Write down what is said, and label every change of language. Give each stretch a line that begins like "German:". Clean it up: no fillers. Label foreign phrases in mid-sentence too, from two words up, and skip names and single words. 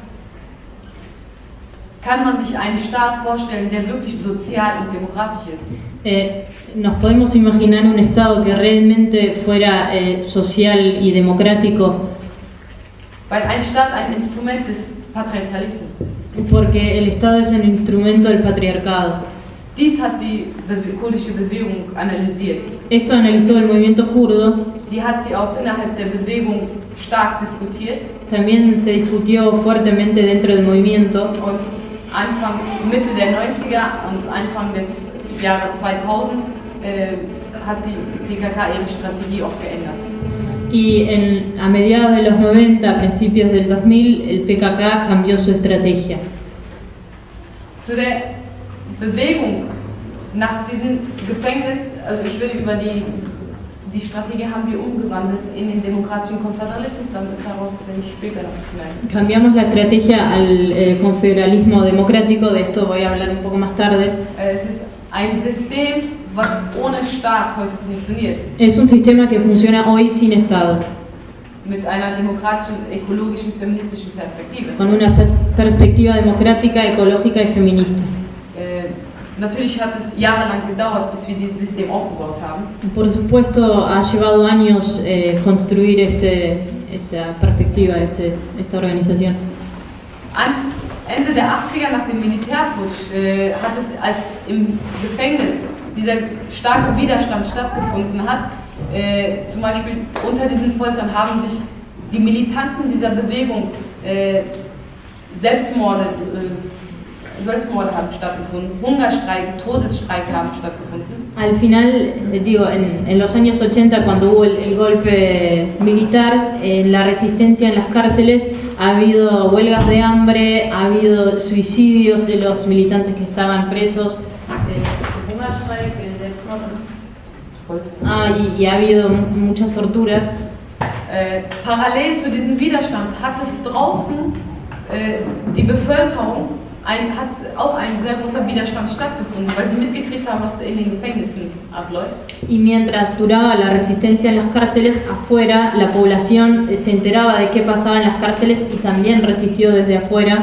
German: Kann man sich einen Staat vorstellen, der wirklich sozial und demokratisch ist?
Spanish: Nos podemos imaginar un Estado que realmente fuera social y democrático.
German: Weil ein Staat ein Instrument des Patriarchalismus ist.
Spanish: Porque el Estado es un instrumento del patriarcado.
German: Dies hat die kurdische Bewegung analysiert.
Spanish: Esto analizó el movimiento kurdo.
German: Sie hat sie auch innerhalb der Bewegung stark diskutiert.
Spanish: También se discutió fuertemente dentro del movimiento.
German: Und Mitte der 90er und Anfang des Jahre 2000 hat die PKK ihre Strategie auch geändert.
Spanish: Y a mediados de los 90, a principios del 2000, el PKK cambió su estrategia.
German: Zu der Bewegung nach diesem Gefängnis, also ich würde über die Strategie haben wir umgewandelt in den demokratischen Konföderalismus, darauf will ich später noch hinein.
Spanish: Cambiamos la estrategia al confederalismo democrático, de esto voy a hablar un poco más tarde.
German: Es ist ein System, was ohne Staat heute funktioniert.
Spanish: Es un sistema que funciona hoy sin Estado.
German: Mit einer demokratischen, ökologischen, feministischen Perspektive.
Spanish: Con una perspectiva democrática, ecológica y feminista.
German: Natürlich hat es jahrelang gedauert, bis wir dieses System aufgebaut haben.
Spanish: Por supuesto, ha llevado años construir esta perspectiva, esta organización.
German: Ende der 80er, nach dem Militärputsch, hat es, als im Gefängnis dieser starke Widerstand stattgefunden hat, zum Beispiel unter diesen Foltern haben sich die Militanten dieser Bewegung Selbstmorde haben stattgefunden, Hungerstreike, Todesstreike haben stattgefunden.
Spanish: Al final, en los años 80, cuando hubo el golpe militar, la resistencia en las cárceles, ha habido huelgas de hambre, ha habido suicidios de los militantes que estaban presos, y ha habido muchas torturas.
German: Parallel zu diesem Widerstand hat es draußen die Bevölkerung hat auch ein sehr großer Widerstand stattgefunden, weil sie mitgekriegt haben, was in den Gefängnissen abläuft.
Spanish: Y mientras duraba la resistencia en las cárceles, afuera la población se enteraba de qué pasaba en las cárceles y también resistió desde afuera.